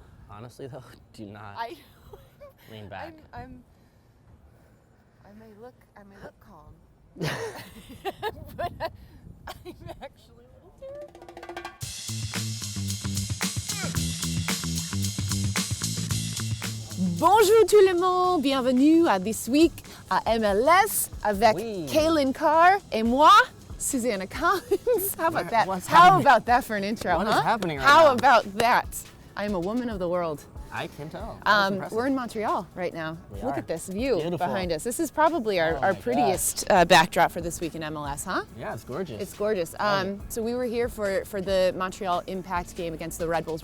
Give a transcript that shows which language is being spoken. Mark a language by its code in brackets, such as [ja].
[en] Honestly, though, do not lean back. I may look calm, but I'm actually a little terrified. [fr] Bonjour tout le monde, bienvenue à This Week à MLS avec Calen Carr et moi, Susannah Collins. [en] How about that? How about that for an intro? What is happening right How now? about that? I am a woman of the world. I can tell. We're in Montreal right now. Look at this view behind us. This is probably our prettiest backdrop for This Week in MLS, huh? Yeah, it's gorgeous. It's gorgeous. So we were here for the Montreal Impact game against the Red Bulls.